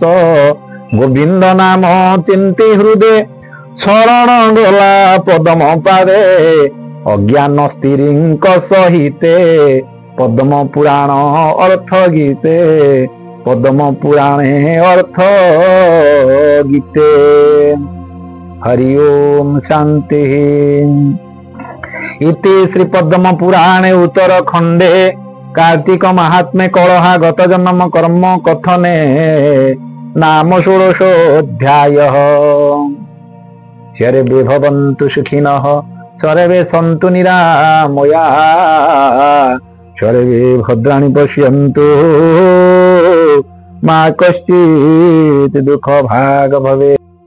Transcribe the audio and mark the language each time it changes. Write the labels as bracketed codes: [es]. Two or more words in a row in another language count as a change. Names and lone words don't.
[or] ଗୋବିନ୍ଦ ନାମ ଚିନ୍ତି ହୃଦେ ଶରଣ ଗଲା ପଦମ ପାରେ। ଅଜ୍ଞାନ ସ୍ତ୍ରୀଙ୍କ ସହିତେ ପଦ୍ମ ପୁରାଣ ଅର୍ଥ ଗୀତେ। ପଦ୍ମ ପୁରାଣେ ଅର୍ଥ ଗୀତେ। [sa] हरि ओम शांति। इति श्री पद्म पुराणे उत्तरखंडे कार्तिक महात्म्ये कलहा गत जन्म कर्म कथने नाम 16 सर्वे भवन्तु सुखिनः सर्वे सन्तु निरामया सर्वे भद्राणि पश्यन्तु मा कश्चित् दुःख भाग भवेत्।